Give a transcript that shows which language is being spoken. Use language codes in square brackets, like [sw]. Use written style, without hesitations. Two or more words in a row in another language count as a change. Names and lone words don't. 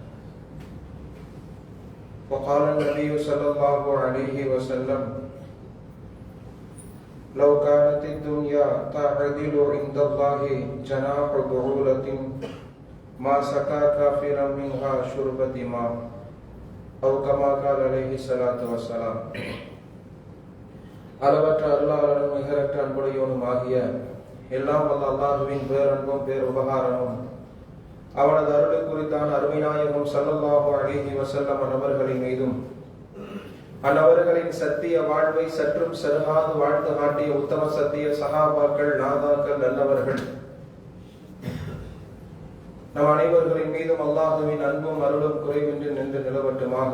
[ar] وقال النبي صلى الله عليه وسلم: لو كانت الدنيا تعدل عند الله جناح بعوضة ما سقى كافرا منها شربة ماء أو كما قال عليه الصلاة والسلام. [ta] அளவற்ற அல்லாஹ்வின் நிகரற்ற அன்புடையோனும் ஆகிய எல்லாம் வல்ல அல்லாஹ்வின் பேரன்பும் பேருபகாரமும் அவனது அருள் குறித்தான அருமைநாயகம் [ar] صلى الله عليه وسلم [ta] அவர்களின் மீதும் அன்னவர்களின் சத்திய வாழ்வை சற்றும் சருகாது வாழ்ந்து காட்டிய உத்தம சத்திய சஹாபாக்கள் நாதாக்கள் நல்லவர்கள் நம் அனைவர்களின் மீதும் அல்லாஹுவின் அன்பும் அருளும் குறைவின்றி நின்று நிலவட்டுமாக.